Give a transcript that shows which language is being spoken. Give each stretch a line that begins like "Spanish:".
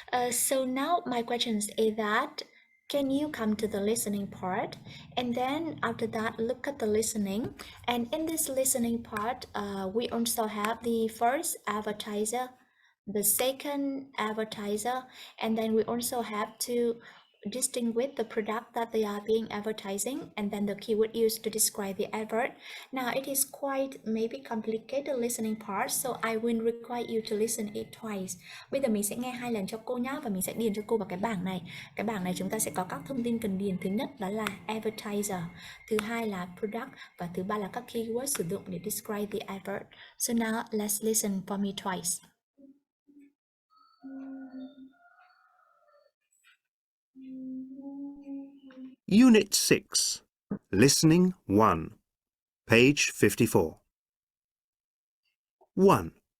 English: So now my questions is that can you come to the listening part and then after that look at the listening, and in this listening part we also have the first advertiser, the second advertiser, and then we also have to distinguish the product that they are being advertising and then the keyword used to describe the advert. Now it is quite maybe complicated listening part, so I will require you to listen it twice.
Vietnamese: Bây giờ mình sẽ nghe 2 lần cho cô nhá, và mình sẽ điền cho cô vào cái bảng này. Cái bảng này chúng ta sẽ có các thông tin cần điền. Thứ nhất đó là advertiser, thứ hai là product, và thứ ba là các keyword sử dụng để
English: describe the advert. So now let's listen for me twice. Unit 6, Listening 1, page 54. 1.